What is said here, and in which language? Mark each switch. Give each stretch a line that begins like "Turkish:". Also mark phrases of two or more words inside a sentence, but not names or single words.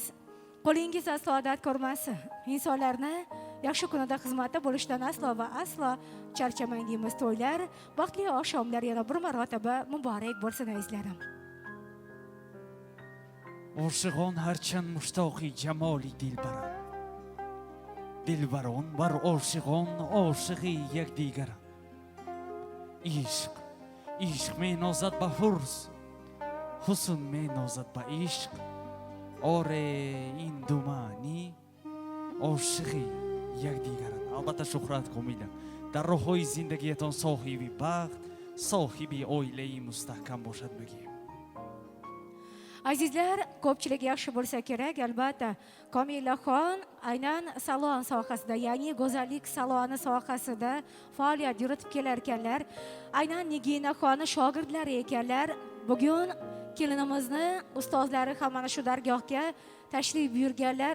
Uzbek: Qo'lingiz saodat ko'rmasin. Insonlarni yaxshi kunida xizmatda bo'lishdan aslo va aslo charchamang deymiz. To'ylar, baxtli oqshomlar yana bir marotaba muborak bo'lsin azizlarim.
Persian: عاشقان هرچند مشتاقی جمالی دلبران بر عاشقان عاشقی یک دیگرند عشق می نازد به حسن می نازد به عشق آره این دو معنی عاشقی یک دیگرند البته شهرت کامله در راههای زندگیتان صاحبی بخت صاحبی
Uzbek: oileyi mustahkam
Persian: باشد بگیم
Uzbek: Azizlar, ko'pchilik yaxshi bo'lsa kerak, albatta. Komilaxon aynan salon sohasida, ya'ni go'zallik saloni sohasida faoliyat yuritib kelar ekanlar. Aynan Niginaxonni shogirdlari ekanlar. Bugun kelinimizni ustozlari ham mana shu dargohga tashrif buyurganlar.